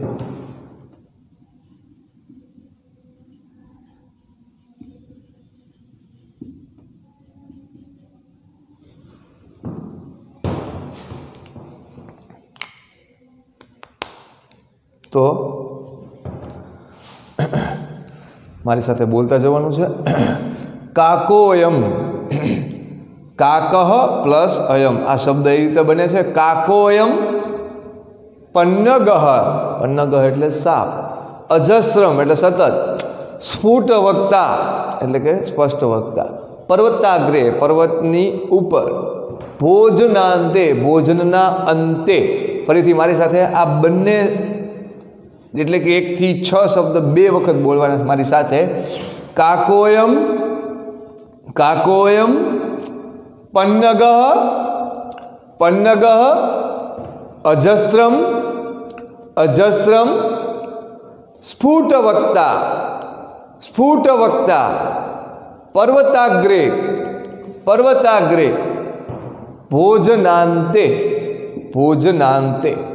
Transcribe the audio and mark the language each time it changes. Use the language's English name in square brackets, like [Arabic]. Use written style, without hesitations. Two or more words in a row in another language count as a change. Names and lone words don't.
[Gujarati] તો મારી સાથે બોલતા જવાનું છે। કાકોયમ, કાકઃ પ્લસ અયમ આ શબ્દ એ રીતે બને છે। [Sanskrit] काकोयम पन्नगः, [Gujarati] પન્નગઃ એટલે સાપ, અજસ્રમ એટલે સતત, [Sanskrit] स्फुट वक्ता [Gujarati] એટલે કે સ્પષ્ટ વક્તા, પર્વતાગ્રે પર્વતની ઉપર, ભોજનાંતે ભોજનના અંતે। ફરીથી મારી સાથે આ બંને એટલે કે 1 થી 6 શબ્દ 2 વખત બોલવાના મારી સાથે। [Sanskrit] काकोयम, काकोयम, पन्नगः, पन्नगः, अजस्रम, अजस्रम, स्फुटवक्ता, स्फुटवक्ता, पर्वताग्रे, पर्वताग्रे, भोजनांते, भोजनांते।